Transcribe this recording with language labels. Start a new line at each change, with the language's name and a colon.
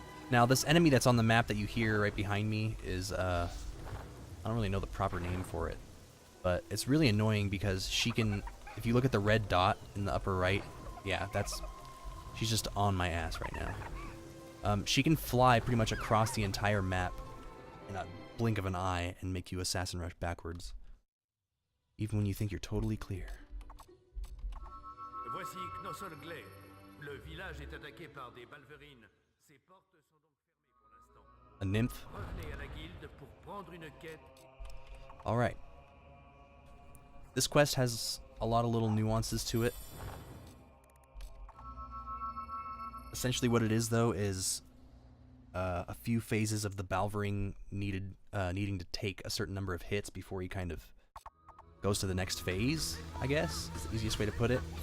English: Now, this enemy that's on the map that you hear right behind me is, I don't really know the proper name for it, but it's really annoying because she can, if you look at the red dot in the upper right, yeah, she's just on my ass right now. She can fly pretty much across the entire map in a blink of an eye and make you assassin rush backwards, even when you think you're totally clear.
French: Voici Knothole Glade. Le village est attaqué par des balverines. Ses portes sont donc fermées pour l'instant.
English: A nymph.
French: Revenez à la guilde pour prendre une quête.
English: Alright. This quest has a lot of little nuances to it. Essentially what it is, though, is a few phases of the Balverine needing to take a certain number of hits before he kind of goes to the next phase, I guess, is the easiest way to put it.